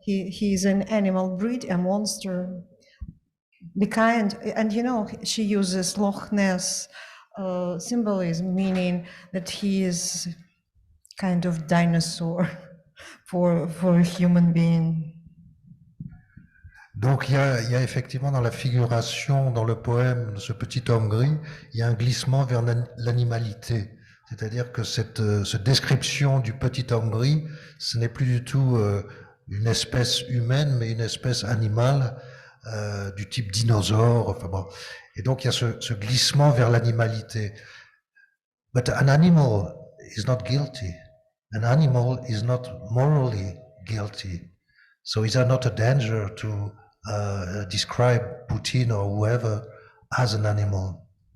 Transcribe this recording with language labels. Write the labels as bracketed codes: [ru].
[en] He is an animal breed, a monster. The kind, and you know, she uses Loch Ness symbolism, meaning that he is kind of dinosaur for a human being. [fr] Donc il y a effectivement dans la figuration, dans le poème de ce petit homme gris, il y a un glissement vers l'animalité. C'est-à-dire que cette description du petit homme gris, ce n'est plus du tout une espèce humaine, mais une espèce animale du type dinosaure. Enfin bon. Et donc il y a ce glissement vers l'animalité. [en] But an animal is not guilty. An animal is not morally guilty. So is there not a danger to describe Putin or whoever as an animal?